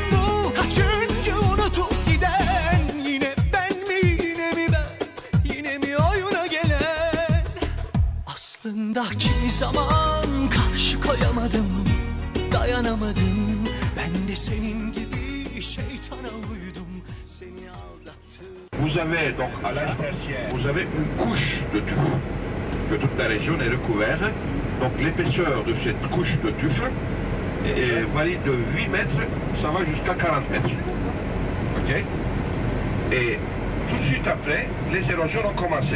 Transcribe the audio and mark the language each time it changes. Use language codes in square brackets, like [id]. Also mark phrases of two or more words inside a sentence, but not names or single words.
[tr] Bu kaçıncı unutup giden, yine ben mi yine mi ben, yine mi oyuna gelen. Aslında kimi zaman karşı koyamadım, dayanamadım. Ben de senin gibi şeytana seni aldattı. [fr] Vous avez donc à l'âge glaciaire, vous avez une couche de tuf, que toute la région est recouverte. Donc l'épaisseur de cette couche de tuf varie de 8 mètres, ça va jusqu'à 40 mètres. Ok? Et tout de suite après, les érosions ont commencé.